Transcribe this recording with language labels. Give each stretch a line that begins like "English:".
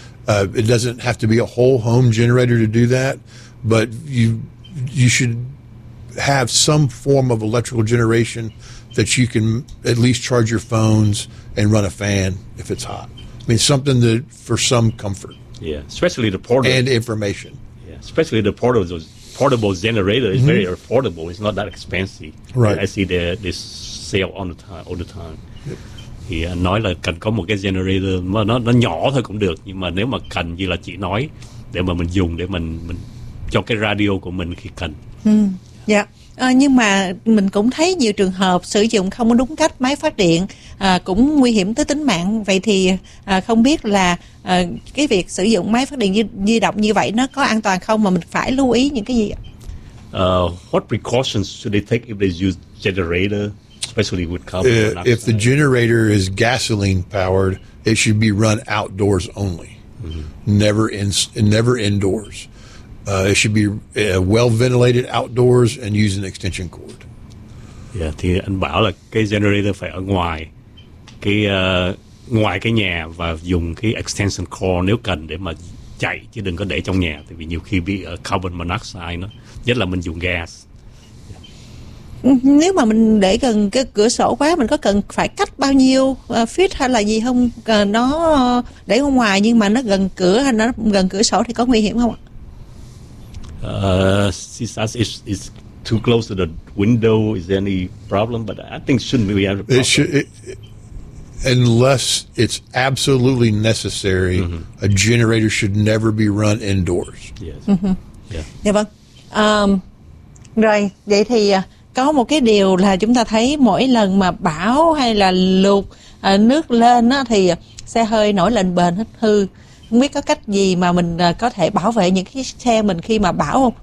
English: It doesn't have to be a whole home generator to do that, but you should have some form of electrical generation that you can at least charge your phones and run a fan if it's hot. I mean, something that for some comfort. Yeah, especially the portable. And information. Yeah, especially the portable generator is mm-hmm. very affordable. It's not that expensive. Right. I see they sale on the time, all the time. Yep.
Vietnamese: Thì nói là cần có một cái generator mà nó nhỏ thôi cũng được, nhưng mà nếu mà cần như là chị nói để mà mình dùng để mình cho cái radio của mình khi cần. Dạ. Nhưng mà mình cũng thấy nhiều trường hợp sử dụng không đúng cách máy phát điện cũng nguy hiểm tới tính mạng. Vậy thì không biết là cái việc sử dụng máy phát điện di động như vậy nó có an toàn không, mà mình phải lưu ý những cái gì ạ?
English: What precautions should they take if they use generator? Especially with carbon monoxide. If the generator is gasoline powered, it should be run outdoors only, mm-hmm. never indoors. It should be well ventilated outdoors and use an extension cord.
Vietnamese: Yeah, thì anh bảo là cái generator phải ở ngoài cái nhà và dùng cái extension cord nếu cần để mà chạy, chứ đừng có để trong nhà, tại vì nhiều khi bị carbon monoxide nó, nhất là mình dùng gas. Nếu mà mình để gần cái cửa sổ quá, mình có cần phải cách bao nhiêu feet hay là gì không? Nó để ở ngoài nhưng mà nó gần cửa hay nó gần cửa sổ thì có nguy hiểm không?
English: It's too close to the window. Is there any problem? But I think shouldn't we have a problem? Unless it's absolutely necessary, mm-hmm. a generator should never be run indoors. Yes.
Vietnamese: Mm-hmm. Yeah. Dạ vâng. Rồi, vậy thì có một cái điều là chúng ta thấy mỗi lần mà bão hay là lụt nước lên á, thì xe hơi nổi lên bền hết hư. Không biết có cách gì mà mình có thể bảo vệ những cái xe mình khi mà bão không?